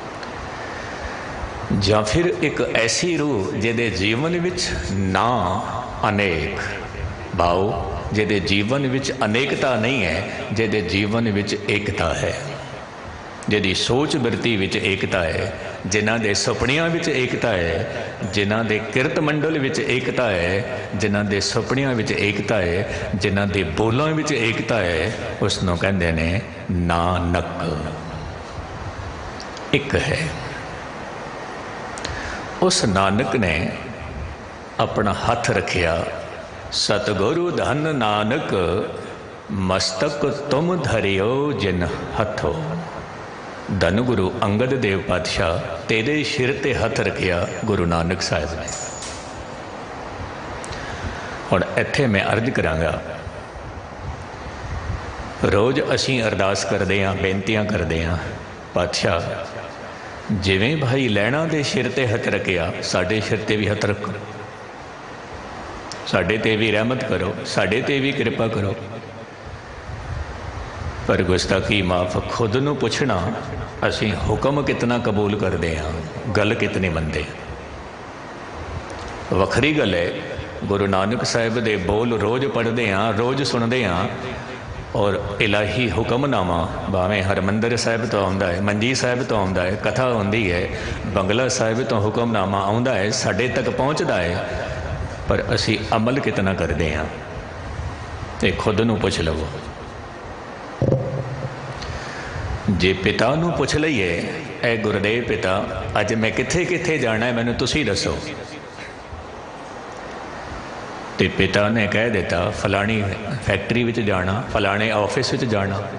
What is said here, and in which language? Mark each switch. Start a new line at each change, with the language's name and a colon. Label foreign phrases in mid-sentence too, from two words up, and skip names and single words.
Punjabi: ਯਾ ਫਿਰ ਏਕ ਐਸੀ ਰੂਹ ਜਿਹਦੇ ਜੀਵਨ ਵਿਚ ਨਾ ਅਨੇਕ ਭਾਵ ਜਿਹਦੇ ਜੀਵਨ ਵਿਚ ਅਨੇਕਤਾ ਨਹੀਂ ਹੈ, ਜਿਹਦੇ ਜੀਵਨ ਵਿਚ ਏਕਤਾ ਹੈ, ਜਿਹਦੀ ਸੋਚ ਬਿਰਤੀ ਵਿਚ ਏਕਤਾ ਹੈ, ਜਿਨ੍ਹਾਂ ਦੇ ਸੁਪਨਿਆਂ ਵਿਚ ਏਕਤਾ ਹੈ, ਜਿਨ੍ਹਾਂ ਦੇ ਕਿਰਤ ਮੰਡਲ ਵਿਚ ਏਕਤਾ ਹੈ, ਜਿਨ੍ਹਾਂ ਦੇ ਸੁਪਨਿਆਂ ਵਿਚ ਏਕਤਾ ਹੈ, ਜਿਨ੍ਹਾਂ ਦੇ ਬੋਲਾਂ ਵਿਚ ਏਕਤਾ ਹੈ, ਉਸਨੂੰ ਕਹਿੰਦੇ ਨੇ ਨਾਨਕ। ਏਕ ਹੈ। ਉਸ ਨਾਨਕ ਨੇ ਅਪਣਾ ਹੱਥ ਰੱਖਿਆ, ਸਤਿਗੁਰੁ ਧਨ ਨਾਨਕ ਮਸਤਕ ਤੁਮ ਧਰਿਓ ਜਿਨ ਹਥੋ। ਧਨ ਗੁਰੂ ਅੰਗਦ ਦੇਵ ਪਾਤਸ਼ਾਹ ਤੇਰੇ ਸਿਰ ਤੇ ਹੱਥ ਰੱਖਿਆ ਗੁਰੂ ਨਾਨਕ ਸਾਹਿਬ ਨੇ। ਹੁਣ ਇੱਥੇ ਮੈਂ ਅਰਜ਼ ਕਰਾਂਗਾ, ਰੋਜ਼ ਅਸੀਂ ਅਰਦਾਸ ਕਰਦੇ ਹਾਂ, ਬੇਨਤੀਆਂ ਕਰਦੇ ਹਾਂ, ਪਾਤਸ਼ਾਹ ਜਿਵੇਂ ਭਾਈ ਲਹਿਣਾ ਦੇ ਸਿਰ ਤੇ ਹੱਥ ਰੱਖਿਆ, ਸਾਡੇ ਸਿਰ ਤੇ ਭੀ ਹੱਥ ਰੱਖੋ, ਸਾਡੇ ਤੇ ਭੀ ਰਹਿਮਤ ਕਰੋ, ਸਾਡੇ ਤੇ ਭੀ ਕਿਰਪਾ ਕਰੋ। ਪਰ ਗੁਸਤਾਖੀ ਮਾਫ, ਖੁਦ ਨੂੰ ਪੁੱਛਣਾ ਅਸੀਂ ਹੁਕਮ ਕਿਤਨਾ ਕਬੂਲ
Hindi: करते हैं,
Punjabi: ਗੱਲ ਕਿਤਨੀ
Hindi: मनते हैं।
Punjabi: ਵੱਖਰੀ ਗੱਲ ਹੈ, ਗੁਰੂ ਨਾਨਕ ਸਾਹਿਬ ਦੇ ਬੋਲ ਰੋਜ਼
Hindi: पढ़ते हैं, रोज़ सुनते हैं, और
Punjabi: ਇਲਾਹੀ ਹੁਕਮਨਾਮਾ ਭਾਵੇਂ ਹਰਿਮੰਦਰ ਸਾਹਿਬ ਤੋਂ ਆਉਂਦਾ ਹੈ, ਮੰਜੀ ਸਾਹਿਬ ਤੋਂ ਆਉਂਦਾ ਹੈ, ਕਥਾ ਹੁੰਦੀ ਹੈ, ਬੰਗਲਾ ਸਾਹਿਬ ਤੋਂ ਹੁਕਮਨਾਮਾ ਆਉਂਦਾ ਹੈ, ਸਾਡੇ ਤੱਕ
Hindi: पहुँचता है, पर
Punjabi: ਅਸੀਂ ਅਮਲ ਕਿਤਨਾ
Hindi: करते हैं, तो
Punjabi: ਖੁਦ ਨੂੰ ਪੁੱਛ ਲਵੋ। ਜੇ ਪਿਤਾ ਨੂੰ ਪੁੱਛ ਲਈਏ, ਐ ਗੁਰਦੇਵ ਪਿਤਾ ਅੱਜ ਮੈਂ ਕਿੱਥੇ ਕਿੱਥੇ ਜਾਣਾ ਹੈ, ਮੈਨੂੰ ਤੁਸੀਂ ਦੱਸੋ, ਤਾਂ ਪਿਤਾ ਨੇ ਕਹਿ ਦਿੱਤਾ ਫਲਾਣੀ ਫੈਕਟਰੀ ਵਿਚ ਜਾਣਾ, ਫਲਾਣੇ ਆਫਿਸ ਵਿਚ ਜਾਣਾ।